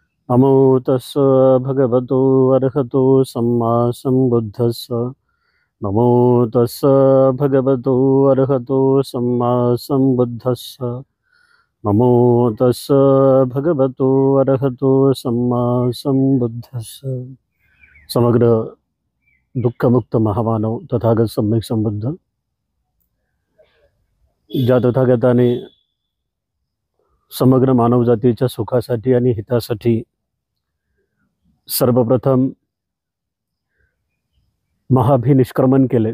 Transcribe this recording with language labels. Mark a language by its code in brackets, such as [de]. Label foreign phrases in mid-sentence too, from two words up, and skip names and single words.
[pi] नमो तस् भगवतो अर्हतो सम्मा सम्बुद्धस्स। नमो तस् भगवतो अर्हतो सम्मा सम्बुद्धस्स। नमो तस् भगवतो अर्हतो सम्मा सम्बुद्धस्स। [mr] समग्र दुःखमुक्त महामानव तथागत सम्यक संबुद्ध, ज्या तथागताने समग्र मानवजातीच्या सुखासाठी आणि हितासाठी सर्वप्रथम महाभिनिष्क्रमण केले.